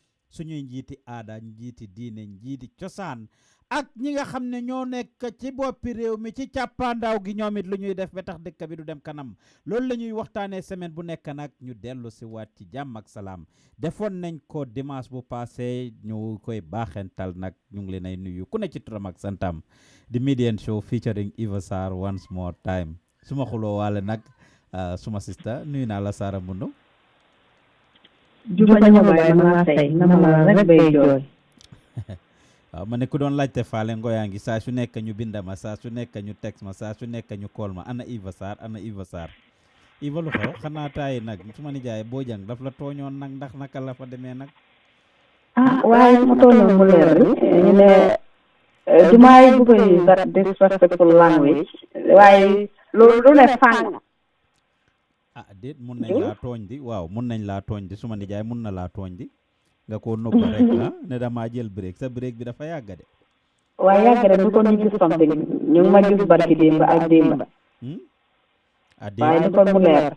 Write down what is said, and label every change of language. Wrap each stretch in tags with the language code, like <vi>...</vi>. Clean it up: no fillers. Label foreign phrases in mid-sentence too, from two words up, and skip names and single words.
<wo>suñuy njiiti aada njiiti diine njiiti cosaan ak ñi nga xam ne ñoo nekk ci boppi réew mi ci càppaandaaw gi ñoom it lu ñuy def ba tax dëkk bi du dem kanam loolu la ñuy waxtaanee semaine bu nekk nag ñu dellu si waat ci jàmm ak salaam defoon nañ ko dimanche bu passé ñu koy baaxental nag ñu ngi leen ay nuyu ku ne ci turam ak santam di Medan show featuring Eva Sarr</wo> <en>once more time</en> <wo>suma xuloo waale nag suma sista nuyu naa la Sara Mundo Juba ñama bay ma say na ma rek bay jooy waaw ma ne ku doon laajte faale ngoyaa ngi saa su nekk ñu binda ma saa su nekk ñu text ma saa su nekk ñu call ma ana Eva Sarr Eva lu xew xanaa taay nag su ma nijaay boo jàng daf la tooñoon nag ndax naka la fa demee nag waaye ma tooñoon mu leer ñu ne du may bëgg a</wo> <en>use that disrespectful language</en> <wo>waaye lu ne fàng déet mun nañ laa tooñ di waaw mun nañ laa tooñ di su ma nijaay mun na laa tooñ di nga ko nëbb rek ne damaa jël break sa break bi dafa yàgga de waaye yàgga de du ko ñu gis something ñu ngi ma gis barki démb ak démb waaye du ko mu leer</wo>